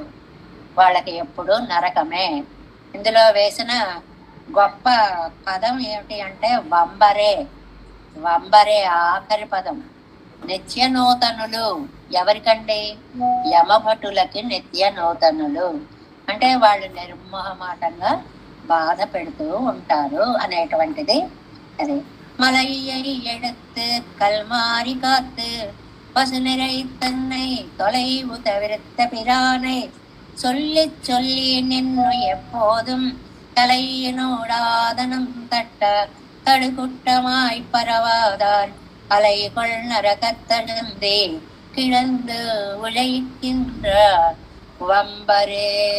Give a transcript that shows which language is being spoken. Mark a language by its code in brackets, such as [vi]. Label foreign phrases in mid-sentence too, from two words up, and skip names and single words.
[te] వాళ్ళకి ఎప్పుడు నరకమే. ఇందులో వేసిన గొప్ప పదం ఏమిటి అంటే వంబరే. వంబరే ఆఖరి పదం. నిత్య నూతనులు ఎవరికండి? యమభటులకి నిత్య నూతనులు. అంటే వాళ్ళు నిర్మోహమాటంగా బాధ పెడుతూ ఉంటారు అనేటువంటిది అది. [ta] மலையை எடுத்து கல்மாரி காத்து பசு நிறை தன்னை தொலைவு தவிர்த்த பிரானை சொல்லி சொல்லி நின்று எப்போதும் தலையினோடாதனம் தட்ட தடுகுட்டமாய் பரவாதார் அலைகொள் நரகத்தழுந்தே கிடந்து உழைக்கின்ற வம்பரே.